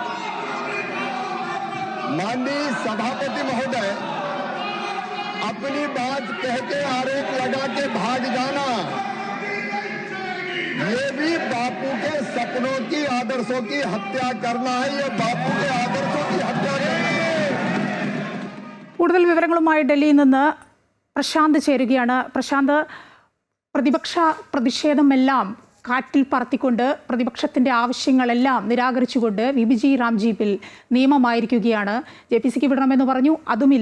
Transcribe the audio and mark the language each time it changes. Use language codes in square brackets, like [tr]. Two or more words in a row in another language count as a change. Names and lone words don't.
[hi] माननीय सभापति महोदय, अपनी बात कह के आरोप लगा के भाग जाना, ये भी बापू के सपनों की, आदर्शों की हत्या करना है। ये बापू के आदर्शों की हत्या करना है। [ml] കൂടുതൽ വിവരങ്ങളുമായി ഡൽഹിയിൽ നിന്ന് പ്രശാന്ത് ചേരുകയാണ്. പ്രശാന്ത്, പ്രതിപക്ഷ പ്രതിഷേധമെല്ലാം കാറ്റിൽ പറത്തിക്കൊണ്ട് പ്രതിപക്ഷത്തിൻ്റെ ആവശ്യങ്ങളെല്ലാം നിരാകരിച്ചുകൊണ്ട് വിബിജി റാംജി ബിൽ നിയമമായിരിക്കുകയാണ്. JPCക്ക് വിടണമെന്ന് പറഞ്ഞു, അതുമില്ല.